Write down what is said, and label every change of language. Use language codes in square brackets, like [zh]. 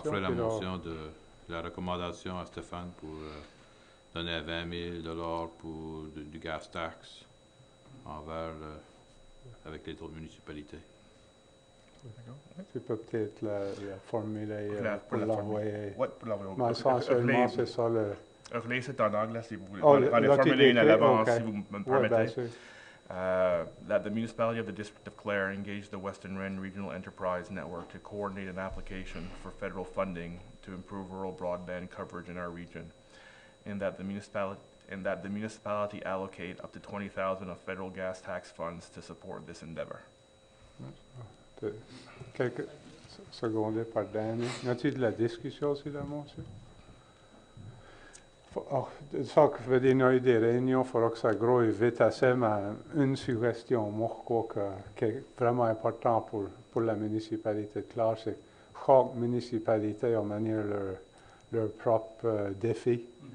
[fr] On ferait la motion de la recommandation à Stéphane pour donner 20 000 pour du gas tax envers avec les autres municipalités. Tu peux peut-être la formuler pour l'envoyer. Oui, pour l'envoyer. Mais essentiellement, c'est ça le... Relais, c'est en anglais si vous voulez. Oh, J'en ai formulé une à l'avance okay. si vous me Ouais, permettez. [en] That the municipality of the district of Clare engage the Western Wren Regional Enterprise Network to coordinate an application for federal funding to improve rural broadband coverage in our region, and that the municipality allocate up to $20,000 of federal gas tax funds to support this endeavor. [fr] Quelques secondes par Danny. Y a-t-il de la discussion sur la motion? Ça que veut dire, il y a eu des réunions, il faudra que ça grosse vite assez, mais une suggestion, moi, je crois qui est vraiment important pour la municipalité de Clare, c'est que chaque municipalité a manière leur propre défi.